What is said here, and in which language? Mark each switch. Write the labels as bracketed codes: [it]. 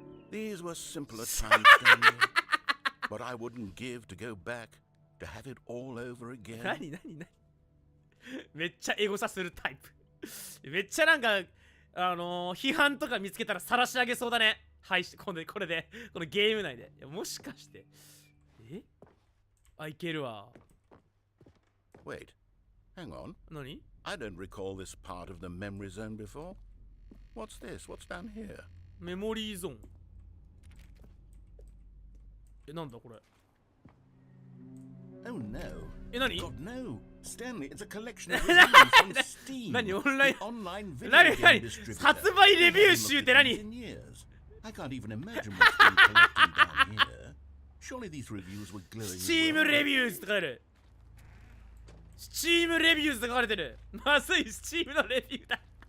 [en] These were simpler times, Stanley. But I wouldn't give to go back to have it all over again. [ja] 何めっちゃエゴサするタイプ。めっちゃなんか批判とか見つけたら晒し上げそうだね。はい、これでこのゲーム内で。いや、もしかしてあ、いけるわ。 [en] Wait, hang on. [ja] 何？ [en] I don't recall this part of the memory zone before. What's this? What's down here? [ja] メモリーゾーン。なんだこれ。 [en] Oh no. [ja] 何？ [en] God no. Stanley, it's a collection of reviews from Steam. [ja] 何？オンライン。 [en] The online video [ja] 何？ [en] game distributor. [ja] 発売レビュー集って何？ [en] In years. I can't even imagine what's been collected down here. Surely these reviews were glowing. [ja] Steam Reviews って書かれる。Steam Reviews って書かれてる。まずい、Steam のレビューだ。